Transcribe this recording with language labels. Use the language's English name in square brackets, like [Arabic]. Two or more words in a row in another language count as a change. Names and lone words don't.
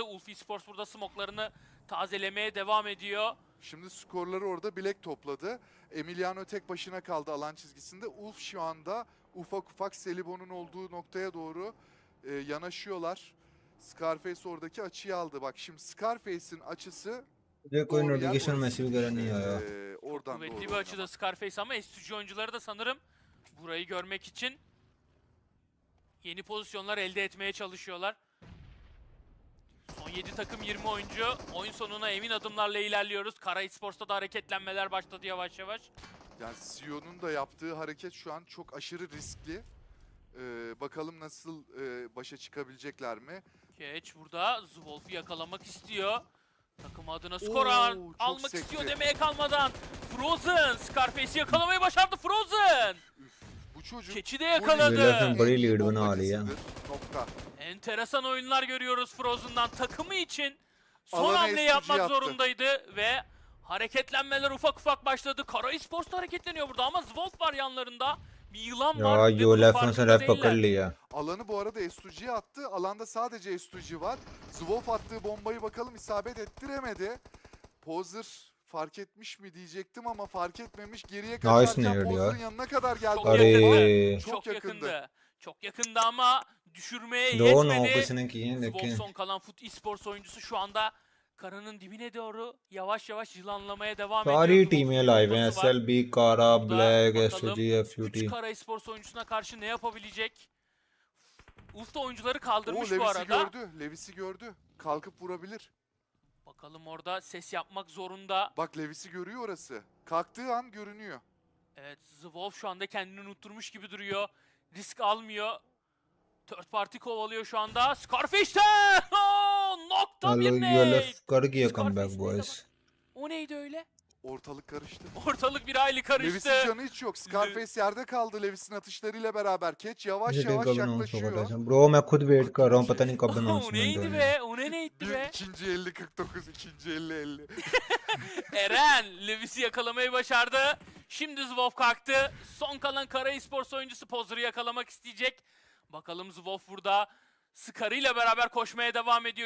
[Turkish] Esports burada smoke'larını tazelemeye devam ediyor. Şimdi skorları orada Bilek topladı. Emiliano tek başına kaldı alan çizgisinde. Ulf şu anda ufak ufak Selibon'un olduğu noktaya doğru yanaşıyorlar. Scarface oradaki açıyı aldı. Bak şimdi Scarface'in açısı [Hindi] मुझे कोई [Turkish] doğru yer [Hindi] नोटिफिकेशन [Turkish] orası. [Hindi] मैसेज वगैरह नहीं आया [Turkish] Oradan Kuvvetli doğru bir açıda oynamak. Scarface ama S2G oyuncuları da sanırım burayı görmek için yeni pozisyonlar elde etmeye çalışıyorlar. Son 7 takım 20 oyuncu. Oyun sonuna emin adımlarla ilerliyoruz. Kara Esports'ta da hareketlenmeler başladı yavaş yavaş. Yani CEO'nun da yaptığı hareket şu an çok aşırı riskli. Bakalım nasıl başa çıkabilecekler mi? Catch burada Zwolf'u yakalamak istiyor. Takım adına skor Oo, çok almak sekti. istiyor demeye kalmadan. Frozen Scarface'i yakalamayı başardı Frozen. Bu çocuk Keçi de [Hindi] ये [Turkish] yakaladı. [Hindi] लेफ्ट बड़ी लीड बना रही है [Turkish] bombacısıdır. Nokta. Enteresan oyunlar görüyoruz Frozen'dan. Takımı için son Alana hamle SG yapmak yaptı. zorundaydı ve hareketlenmeler ufak ufak başladı. Kara Esports da hareketleniyor burada ama Zwolf var yanlarında. Bir yılan var. [Hindi] यार [Turkish] ve [Hindi] जो [Turkish] bunun [Hindi] लेफ्ट से [Turkish] farkında [Hindi] रेप पकड़ [Turkish] değiller. [Hindi] लिया [Turkish] Alanı bu arada S2G'ye attı. Alanda sadece S2G var. Zwolf attığı bombayı bakalım isabet ettiremedi. Pozer fark etmiş mi diyecektim ama fark etmemiş. Geriye Nice kaçarken nailed Pozer'ın ya. yanına kadar geldi. Çok [Hindi] अरे [Turkish] yakındı. Çok Çok yakındı. yakındı. Çok yakındı ama düşürmeye [Hindi] दो नौ [Turkish] yetmedi. [Hindi] किसी ने किए हैं [Turkish] Zwolf [Hindi] लेकिन [Turkish] son kalan Esports oyuncusu şu anda karanın dibine doğru yavaş yavaş yılanlamaya devam ediyor. [Hindi] सारी [Turkish] Zwolf'un [Hindi] टीमें [Turkish] bir [Hindi] लाइव हैं [Turkish] bombası var. [Hindi] SLB कारा [Turkish] Burada [Hindi] ब्लैक [Turkish] bakalım [Hindi] SG 3 FUT [Turkish] Kara Esports oyuncusuna karşı ne yapabilecek? Ulf'ta oyuncuları kaldırmış bu Levis'i arada. gördü. Levis'i gördü. Kalkıp vurabilir. Bakalım orada ses yapmak zorunda. Bak Levis'i görüyor orası. Kalktığı an görünüyor. Evet, Zwolf şu anda kendini unutturmuş gibi duruyor. Risk almıyor. [English] Third party [Turkish] kovalıyor şu anda. Scarface'ten! Nokta [Hindi] हेलो [Turkish] bir [Hindi] यूएलएफ [Turkish] nade! [Hindi] कर गया [Turkish] Scarface [Hindi] कमबैक [Turkish] nade'e [Hindi] बॉयज [Turkish] bak. O neydi öyle? Ortalık karıştı. Ortalık bir hayli karıştı. Levis'in canı hiç yok. Scarface yerde kaldı Levis'in atışlarıyla beraber. Catch yavaş [Hindi] मुझे [Turkish] yavaş [Hindi] कब अनाउंस होगा [Turkish] yaklaşıyor. [Hindi] था ब्रो मैं खुद वेट कर रहा हूँ पता नहीं कब [Turkish] O [Hindi] अनाउंसमेंट [Turkish] neydi [Hindi] होनी है [Turkish] be? O ne neydi Bir be? ikinci 50-49, ikinci 50-50. Eren Levis'i yakalamayı başardı. Şimdi Zwolf kalktı. Son kalan Kara Esports oyuncusu Pozer'ı yakalamak isteyecek. Bakalım Zwolf burada Scar'ı ile beraber koşmaya devam ediyor.